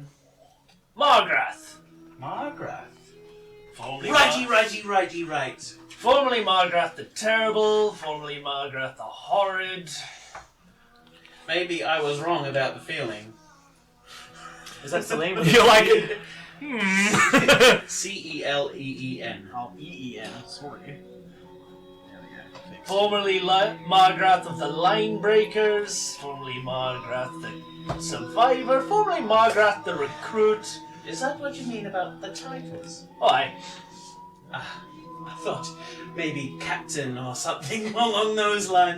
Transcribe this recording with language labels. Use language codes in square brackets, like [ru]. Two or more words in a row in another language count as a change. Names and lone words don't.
[en] Margrath. Margrath. Formerly Right. Formerly Margrath the Terrible, formerly Margrath the Horrid. Maybe I was wrong about the feeling. Is that Celine with You're like. C-E-L-E-E-N. Oh, E-E-N. Sorry. Formerly Margrath of the Line Breakers, formerly Margrath the Survivor, formerly Margrath the Recruit. Is that what you mean about the titles? Oh, aye. I thought maybe captain or something along those lines.